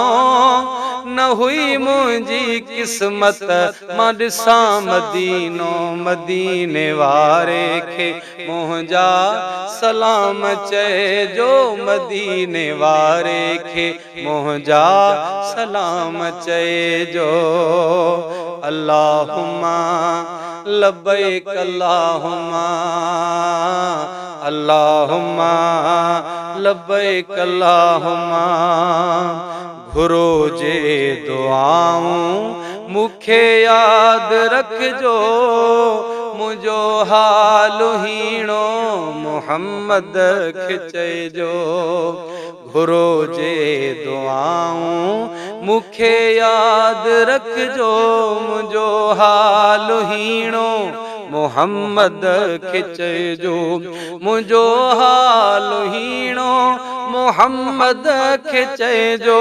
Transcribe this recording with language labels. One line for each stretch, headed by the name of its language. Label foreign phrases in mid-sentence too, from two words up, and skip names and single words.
Sindhi: न हुई मुंहिंजी किस्मत मां ॾिसां मदीनो, मदीने वारे खे मुंहिंजा सलाम चइजो, मदीने वारे खे मुंहिंजा सलाम चइजो।
Arabic: اللهم لبيك اللهم اللهم لبيك اللهم.
Sindhi: घुरो जे दुआऊं मूंखे यादि रखिजो, मुंहिंजो हाल हीणो मुहम्मद खे चइजो। घुरो जे दुआऊं मूंखे यादि रखिजो, मुंहिंजो हाल हीणो मुहम्मद खे चइजो, मुंहिंजो हाल हीणो मुहम्मद खे चइजो।